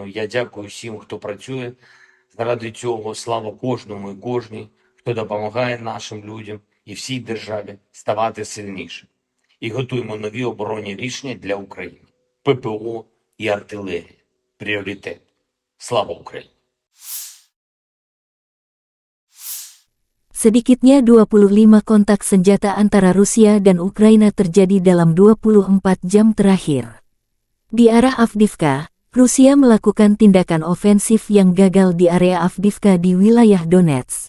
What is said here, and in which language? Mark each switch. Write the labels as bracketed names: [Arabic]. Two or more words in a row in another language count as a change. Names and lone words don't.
[Ukrainian] Я дякую всім, хто працює заради цього. Слава кожному і кожній, хто допомагає нашим людям і всій державі ставати сильніше. І готуємо нові оборонні рішення для України. ППО і артилерія. Пріоритет. Слава Україні! [Indonesian] Sedikitnya 25 kontak senjata antara Rusia dan Ukraina terjadi dalam 24 jam terakhir. Di arah Avdiivka, Rusia melakukan tindakan ofensif yang gagal di area Avdiivka di wilayah Donetsk.